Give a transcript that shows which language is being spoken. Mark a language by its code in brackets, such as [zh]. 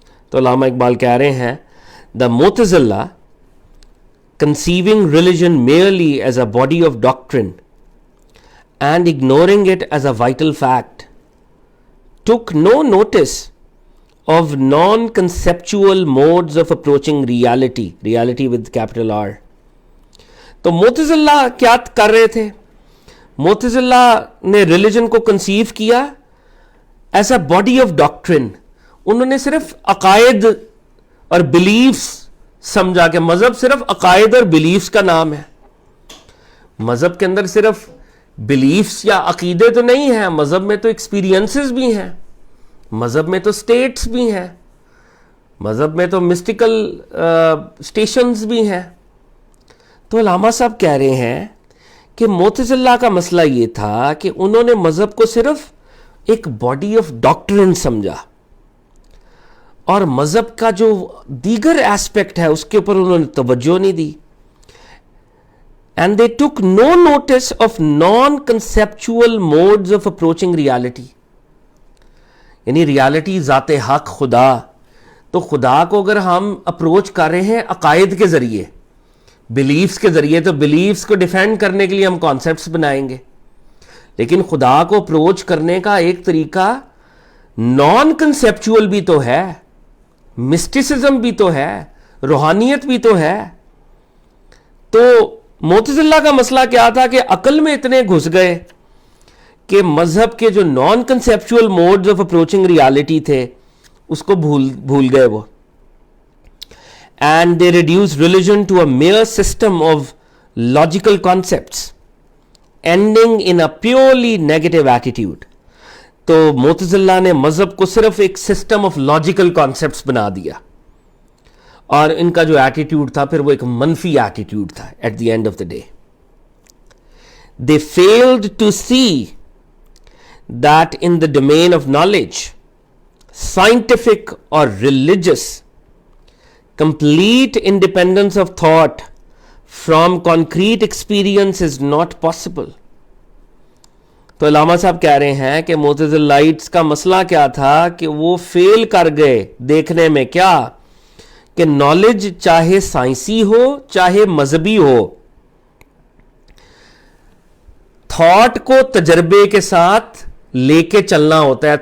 [ur] تو علامہ اقبال کہہ رہے ہیں [en] The Mu'tazila, conceiving religion merely as a body of doctrine and ignoring it as a vital fact, took no notice of non-conceptual modes of approaching reality with capital R. [ur] تو معتزلہ کیا کر رہے تھے؟ معتزلہ نے ریلیجن کو کنسیو کیا [en] As a body of doctrine. [ur] انہوں نے صرف عقائد اور بلیفز سمجھا کہ مذہب صرف عقائد اور بلیفز کا نام ہے. مذہب کے اندر صرف بلیفز یا عقیدے تو نہیں ہیں، مذہب میں تو ایکسپیرینسز بھی ہیں، مذہب میں تو سٹیٹس بھی ہیں، مذہب میں تو مسٹیکل سٹیشنز بھی ہیں. تو علامہ صاحب کہہ رہے ہیں کہ معتزلہ کا مسئلہ یہ تھا کہ انہوں نے مذہب کو صرف ایک باڈی آف ڈاکٹرن سمجھا اور مذہب کا جو دیگر ایسپیکٹ ہے اس کے اوپر انہوں نے توجہ نہیں دی. [en] And they took no notice of non-conceptual modes of approaching reality. [ur] یعنی ریالٹی ذات حق خدا، تو خدا کو اگر ہم اپروچ کر رہے ہیں عقائد کے ذریعے، بلیفز کے ذریعے، تو بلیفز کو ڈیفینڈ کرنے کے لیے ہم کانسیپٹس بنائیں گے. لیکن خدا کو اپروچ کرنے کا ایک طریقہ نان کنسیپچول بھی تو ہے، مسٹیسزم بھی تو ہے، روحانیت بھی تو ہے. تو معتزلہ کا مسئلہ کیا تھا کہ عقل میں اتنے گھس گئے کہ مذہب کے جو [en] non conceptual modes of approaching reality [ur] تھے اس کو بھول گئے وہ. [en] And they reduce religion to a mere system of logical concepts ending in a purely negative attitude. [ur] تو معتزلہ نے مذہب کو صرف ایک [en] system of logical concepts [ur] بنا دیا، اور ان کا جو ایٹیٹیوڈ تھا پھر وہ ایک منفی ایٹیٹیوڈ تھا. [en] At the end of the day they failed to see that in the domain of knowledge, scientific or religious, complete independence of thought from concrete experience is not possible. [ur] تو علامہ صاحب کہہ رہے ہیں کہ معتزلائٹس کا مسئلہ کیا تھا کہ وہ فیل کر گئے دیکھنے میں کیا کہ نالج چاہے سائنسی ہو چاہے مذہبی ہو، تھاٹ کو تجربے کے ساتھ لے کے چلنا ہوتا ہے.